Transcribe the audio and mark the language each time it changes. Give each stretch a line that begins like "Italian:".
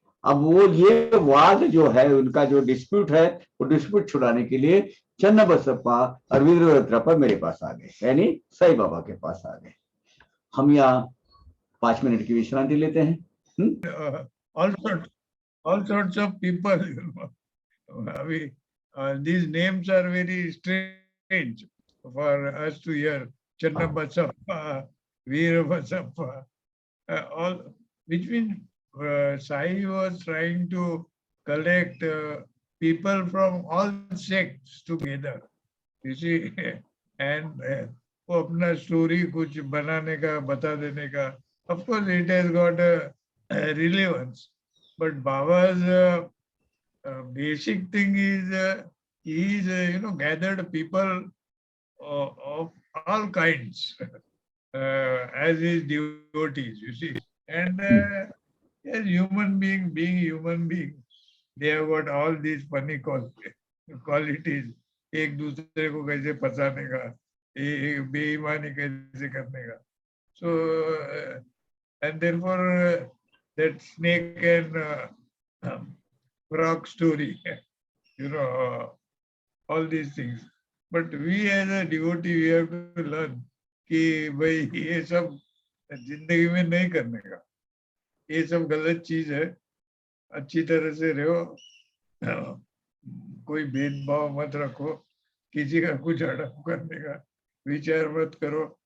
Hindi: अब वो ये वाद जो है, उनका जो डिस्प्यूट है, वो डिस्प्यूट छुड़ाने के लिए चन्नबसप्पा और वीरभद्रप्पा मेरे पास आ गए, यानी साईं बाबा के पास आ गए। हम यहाँ 5 मिनट की विश्रांति लेते हैं।
English: all sorts of people, you know. These names are very strange for us to hear. Channabasappa, Veerabasappa, all, which means Sai was trying to collect people from all sects together, you see, and
Hindi: वो अपना story कुछ बनाने का, बता देने का.
English: Of course, it has got a relevance, but Baba's basic thing is he is gathered people of all kinds as his devotees, you see, and as human being, being human being, they have got all these funny qualities.
Hindi: एक दूसरे को कैसे फंसाने का, बेईमानी कैसे करने का.
English: So and therefore that snake and frog story, all these things. But we as a devotee, we have to learn
Hindi: कि भाई ये सब जिंदगी में नहीं करने का, ये सब गलत चीज है. अच्छी तरह से रहो, कोई भेदभाव मत रखो, किसी का कुछ हड़प करने का विचार मत करो.